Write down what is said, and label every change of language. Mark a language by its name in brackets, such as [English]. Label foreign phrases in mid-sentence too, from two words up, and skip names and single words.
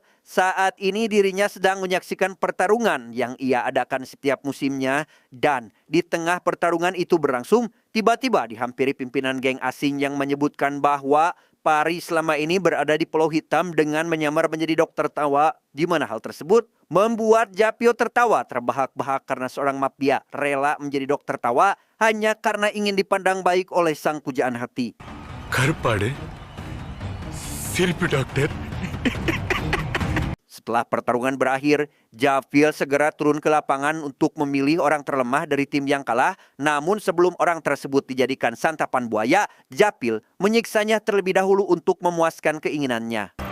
[Indonesian] Saat ini dirinya sedang menyaksikan pertarungan yang ia adakan setiap musimnya, dan di tengah pertarungan itu berlangsung, tiba-tiba dihampiri pimpinan geng asing yang menyebutkan bahwa Pari selama ini berada di Pulau Hitam dengan menyamar menjadi dokter tawa, di mana hal tersebut membuat Japio tertawa terbahak-bahak karena seorang mafia rela menjadi dokter tawa hanya karena ingin dipandang baik oleh sang pujaan hati. [Tamil] கருப்பாடு சிரிப்பு டாக்டர். [Indonesian] Setelah pertarungan berakhir, Japil segera turun ke lapangan untuk memilih orang terlemah dari tim yang kalah. Namun sebelum orang tersebut dijadikan santapan buaya, Japil menyiksanya terlebih dahulu untuk memuaskan keinginannya.